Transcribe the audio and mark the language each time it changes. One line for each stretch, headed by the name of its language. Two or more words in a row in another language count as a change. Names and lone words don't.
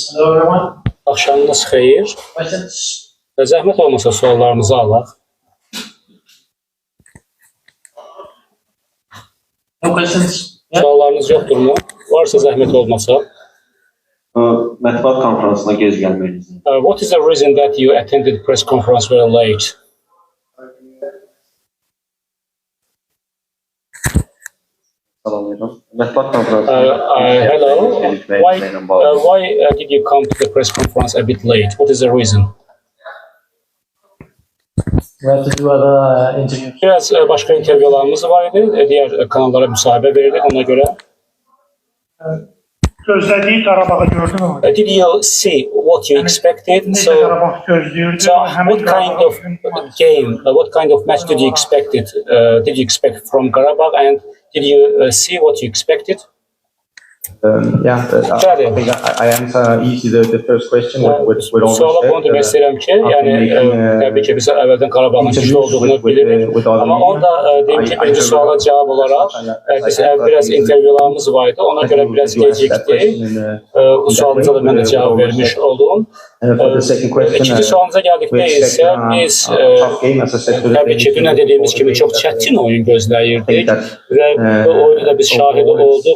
English: Hello everyone.
Azerbaijani: Axşamınız xeyir.
English: Questions?
Azerbaijani: Zəhmət olmasa suallarınızı alaq.
English: No questions? Yeah.
Azerbaijani: Suallarınız yoxdurmu? Varsa zəhmət olmasa. Mətbuat konferansına gec gəlməyiniz.
English: What is the reason that you attended press conference very late?
Azerbaijani: Salamlayıram. Mətbuat konferansına
English: Hello. Why did you come to the press conference a bit late? What is the reason? We have to do other interviews.
Azerbaijani: Biraz başqa intervyularımız var idi. Digər kanallara müsahibə verildi ona görə. Gözlədiyi Qarabağı gördün mü?
English: Did you see what you expected?
Azerbaijani: Necə Qarabağ gözləyirdi?
English: So what kind of game, what kind of match did you expect from Karabakh, and did you see what you expected? I answer easy the first question with all
Azerbaijani: Suala bunu demək istəyirəm ki, yəni təbii ki biz əvvəldən Qarabağın güclü olduğunu bilirik. Amma onda deyim ki, birinci suala cavab olaraq biz biraz intervyularımız var idi, ona görə biraz gecikdi. Bu sualınıza da mən də cavab vermiş oldum. İkinci sualınıza gəldikdə isə biz təbii ki dünən dediyimiz kimi çox çətin oyun gözləyirdik və bu oyunu da biz şahid olduq.